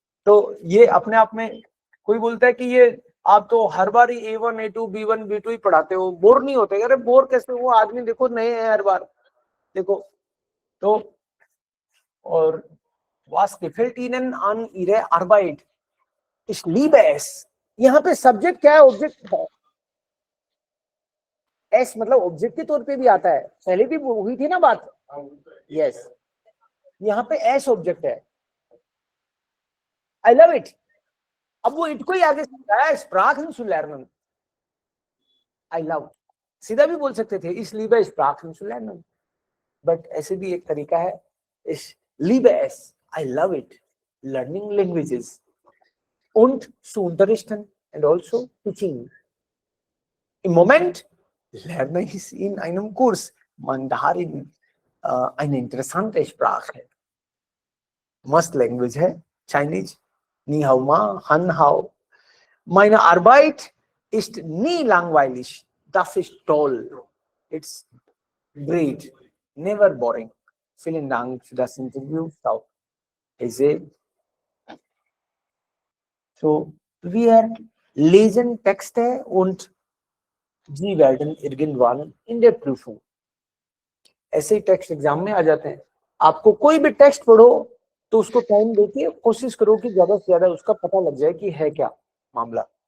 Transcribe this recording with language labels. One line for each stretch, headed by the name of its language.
Hindi: तो ये अपने आप में, कोई बोलता है कि ये आप तो हर बार ही A1 A2 B1 B2 ही पढ़ाते हो, बोर नहीं होते? अरे बोर कैसे, वो आदमी देखो नए हैं हर बार, देखो. तो और
German: was gefällt Ihnen an Ihrer Arbeit? Ich liebe es.
Hindi: यहाँ पे सब्जेक्ट क्या है, ऑब्जेक्ट है. एस मतलब ऑब्जेक्ट के तौर पे भी आता है, पहले भी हुई थी ना बात. यस, यहाँ पे एस ऑब्जेक्ट है.
English: I love it.
Hindi: अब वो इट को ही आगे समझाया है,
German: Sprachen zu lernen.
English: I love
Hindi: सीधा भी बोल सकते थे,
German: ich liebe Sprachen zu lernen,
Hindi: but ऐसे भी एक तरीका है,
German: ich liebe es,
English: I love it, learning languages
German: und zu unterrichten
English: and also teaching.
German: Im Moment lerne ich in einem Kurs Mandarin, eine interessante Sprache.
English: Must language है, Chinese.
Chinese: Ni hao ma, han hao.
German: Meine Arbeit ist nie langweilig. Das ist toll.
English: It's great. Never boring.
German: Vielen Dank für das Interview, Frau Eze. So, wir lesen Texte und Sie werden irgendwann in der Prüfung.
Hindi: ऐसे ही text exam में आ जाते हैं. आपको कोई भी text पढ़ो तो उसको टाइम देके कोशिश करो कि ज्यादा से ज्यादा उसका पता लग जाए कि है क्या मामला.